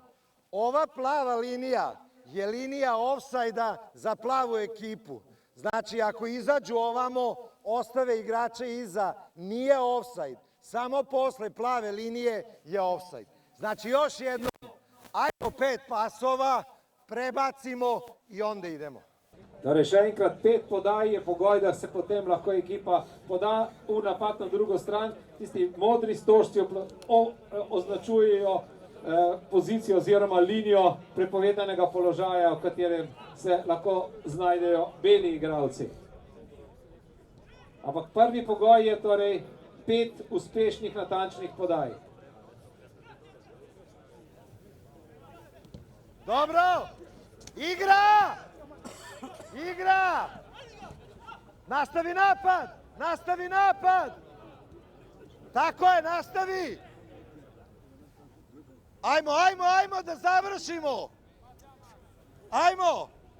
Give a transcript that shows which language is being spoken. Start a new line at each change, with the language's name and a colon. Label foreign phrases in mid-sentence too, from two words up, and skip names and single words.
Serbian: Ova plava linija je linija ofsajda za plavu ekipu. Znači, ako izađu ovamo, ostave igrače iza, nije ofsajd. Samo posle plave linije je ofsajd. Znači, još jednom. Ajmo 5 pasova, prebacimo i onda idemo.
Slovenian: Torej, še enkrat 5 podaj je pogoj, da se potem lahko ekipa poda v napad na drugo stran. Tisti modri stožci označujejo pozicijo oziroma linijo prepovedanega položaja, v katerem se lahko znajdejo beli igralci. Ampak prvi pogoj je torej 5 uspešnih natančnih podaj.
Serbian: Dobro, igra! Igra! Nastavi napad! Nastavi napad! Tako je, nastavi! Ajmo, ajmo, ajmo da završimo! Ajmo!